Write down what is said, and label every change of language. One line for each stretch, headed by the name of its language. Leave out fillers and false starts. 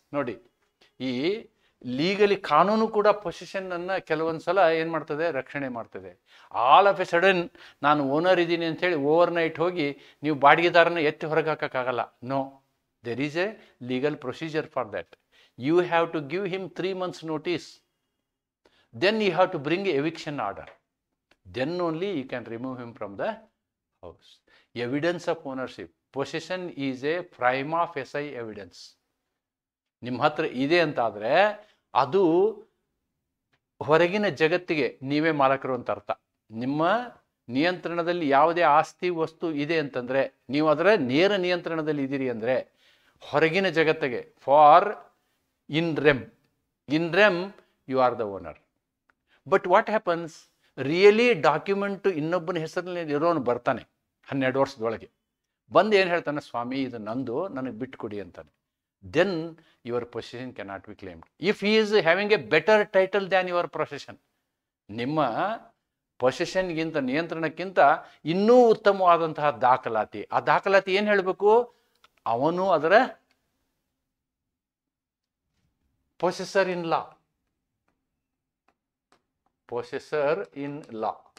Kannada: ನೋಡಿ, ಈ ಲೀಗಲಿ ಕಾನೂನು ಕೂಡ ಪೊಸೆಷನನ್ನು ಕೆಲವೊಂದು ಸಲ ಏನು ಮಾಡ್ತದೆ, ರಕ್ಷಣೆ ಮಾಡ್ತದೆ.
English: all of a sudden
Kannada: ನಾನು ಓನರ್ ಇದ್ದೀನಿ ಅಂಥೇಳಿ ಓವರ್ ನೈಟ್ ಹೋಗಿ ನೀವು ಬಾಡಿಗೆದಾರನ ಎತ್ತಿ ಹೊರಗೆ ಹಾಕೋಕ್ಕಾಗಲ್ಲ.
English: No, there is a legal procedure for that. You have to give him 3 months notice. Then you have to bring eviction order. Then only you can remove him from the house. Evidence of ownership. Possession is a prima facie evidence.
Kannada: ನಿಮ್ಮ ಹತ್ರ ಇದೆ ಅಂತಾದರೆ ಅದು ಹೊರಗಿನ ಜಗತ್ತಿಗೆ ನೀವೇ ಮಾಲಕರು ಅಂತ ಅರ್ಥ. ನಿಮ್ಮ ನಿಯಂತ್ರಣದಲ್ಲಿ ಯಾವುದೇ ಆಸ್ತಿ ವಸ್ತು ಇದೆ ಅಂತಂದರೆ, ನೀವು ಅದರ ನೇರ ನಿಯಂತ್ರಣದಲ್ಲಿ ಇದ್ದೀರಿ ಅಂದರೆ ಹೊರಗಿನ ಜಗತ್ತಿಗೆ,
English: For in rem you are the owner. But what happens,
Kannada: really document ಇನ್ನೊಬ್ಬನ ಹೆಸರಿನಲ್ಲಿ ಇರೋನು ಬರ್ತಾನೆ 12 ವರ್ಷದೊಳಗೆ, ಬಂದು ಏನು ಹೇಳ್ತಾನೆ, ಸ್ವಾಮಿ ಇದು ನಂದು, ನನಗೆ ಬಿಟ್ಟು ಕೊಡಿ ಅಂತಾನೆ.
English: then your possession cannot be claimed. If he is having a better title than your possession,
Kannada: ನಿಮ್ಮ ಪೊಸೆಷನ್ಗಿಂತ ನಿಯಂತ್ರಣಕ್ಕಿಂತ ಇನ್ನೂ ಉತ್ತಮವಾದಂತಹ ದಾಖಲಾತಿ, ಆ ದಾಖಲಾತಿ ಏನು ಹೇಳಬೇಕು, ಅವನು ಅದರ ಪೊಸೆಸರ್ ಇನ್ ಲಾ. ಪೊಸೆಸರ್ ಇನ್ ಲಾ.